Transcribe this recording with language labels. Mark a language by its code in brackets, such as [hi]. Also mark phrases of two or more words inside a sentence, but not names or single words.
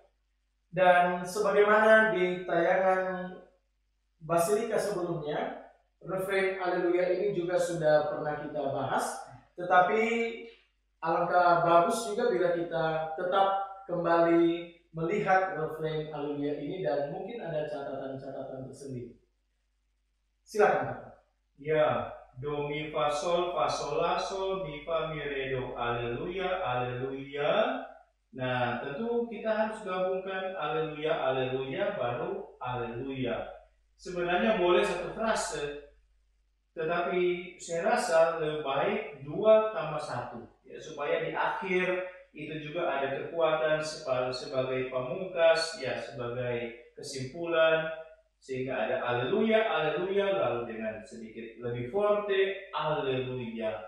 [id] Dan sebagaimana di tayangan Basilika sebelumnya, refrain Alleluia ini juga sudah pernah kita bahas, tetapi alangkah bagus juga bila kita tetap kembali melihat refrain Alleluia ini dan mungkin ada catatan-catatan tersendiri. Silakan Pak. Ya, do mi fa sol la sol mi fa mi re do Alleluia Alleluia. Nah, tentu kita harus gabungkan aleluya, aleluya, baru aleluya. Sebenarnya boleh satu frase, tetapi saya rasa lebih baik 2 tambah 1, ya, supaya di akhir itu juga ada kekuatan sebagai pamungkas, ya, sebagai kesimpulan, sehingga ada aleluya, aleluya, lalu dengan sedikit lebih forte, aleluya.